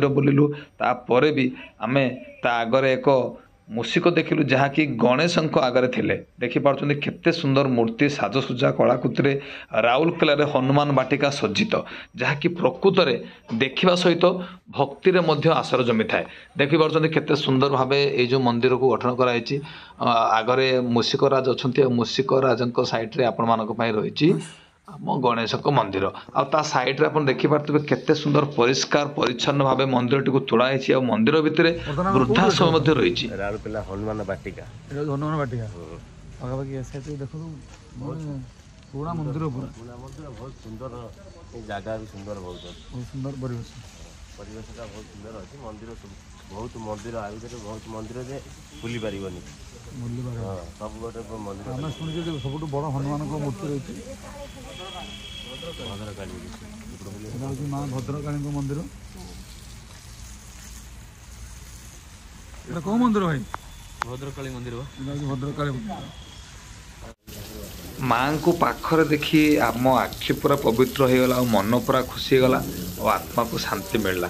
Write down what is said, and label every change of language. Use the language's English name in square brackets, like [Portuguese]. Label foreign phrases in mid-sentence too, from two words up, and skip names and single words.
[Odia] ବୁଲିଲୁ ତାପରେ ବି ଆମେ ତା ଆଗରେ ଏକ ମୂଷିକ ଦେଖିଲୁ ଯାହାକି ଗଣେଶଙ୍କ ଆଗରେ ଥିଲେ ଦେଖିପାରୁଛନ୍ତି କେତେ ସୁନ୍ଦର ମୂର୍ତ୍ତି ସାଜସଜ୍ଜା କଳାକୃତିରେ ରାଉରକେଲାରେ ହନୁମାନ ବାଟିକା ସଜ୍ଜିତ ଯାହାକି ପ୍ରକୃତରେ ଦେଖିବା ସହିତ ଭକ୍ତିରେ ମଧ୍ୟ ଆସର ଜମିଥାଏ ଦେଖିପାରୁଛନ୍ତି କେତେ ସୁନ୍ଦର ଭାବେ ଏଇ ଯେଉଁ ମନ୍ଦିରକୁ ଗଠନ କରାଯାଇଛି ଆଗରେ ମୂଷିକ ରାଜ ଅଛନ୍ତି ଆଉ ମୂଷିକ ରାଜଙ୍କ ସାଇଡ଼୍ରେ ଆପଣମାନଙ୍କ ପାଇଁ ରହିଛି ଆମ ଗଣେଶଙ୍କ ମନ୍ଦିର। ଆଉ ତା ସାଇଡ୍ରେ ଆପଣ ଦେଖିପାରୁଥିବେ କେତେ ସୁନ୍ଦର ପରିଷ୍କାର ପରିଚ୍ଛନ୍ନ ଭାବେ ମନ୍ଦିରଟିକୁ ତୋଳା ହେଇଛି। ଆଉ ମନ୍ଦିର ଭିତରେ ବୃଦ୍ଧାଶ୍ରମ ମଧ୍ୟ ରହିଛି। ରାଉରକେଲା ହନୁମାନ ବାଟିକା। [Bangla] এটা হচ্ছে হনুমান বাটিকা পাখাপাখি এ সাইডে দেখুন পুরা মন্দির পুরা [Odia] ମନ୍ଦିର ବହୁତ ସୁନ୍ଦର, ଏ ଜାଗା ବି ସୁନ୍ଦର ବହୁତ ଅଛି। ବହୁତ ସୁନ୍ଦର ପରିବେଶ। ପରିବେଶଟା ବହୁତ ସୁନ୍ଦର ଅଛି। ମନ୍ଦିର ବହୁତ ମନ୍ଦିର ଆ ଭିତରେ ବହୁତ ମନ୍ଦିର ଯେ ଭୁଲି ପାରିବନି। ବୁଲିବାର ହଁ, ସବୁ ଗୋଟେ ମନ୍ଦିର ଆମେ ଶୁଣିଛୁ ଯେ ସବୁଠୁ ବଡ଼ ହନୁମାନଙ୍କ ମୂର୍ତ୍ତି ରହିଛି ଭଦ୍ରକାଳୀ। [Bangla] এটা হচ্ছে [Odia] ମା ଭଦ୍ରକାଳୀଙ୍କ ମନ୍ଦିର। এটা କୋଉ ମନ୍ଦିର ଭାଇ? ଭଦ୍ରକାଳୀ ମନ୍ଦିର। এটা ହଉଛି ଭଦ୍ରକାଳୀ ମନ୍ଦିର। ମାଆଙ୍କୁ ପାଖରେ ଦେଖି ଆମ ଆଖି ପୁରା ପବିତ୍ର ହେଇଗଲା ଆଉ ମନ ପୁରା ଖୁସି ହେଇଗଲା ଆଉ ଆତ୍ମାକୁ ଶାନ୍ତି ମିଳିଲା।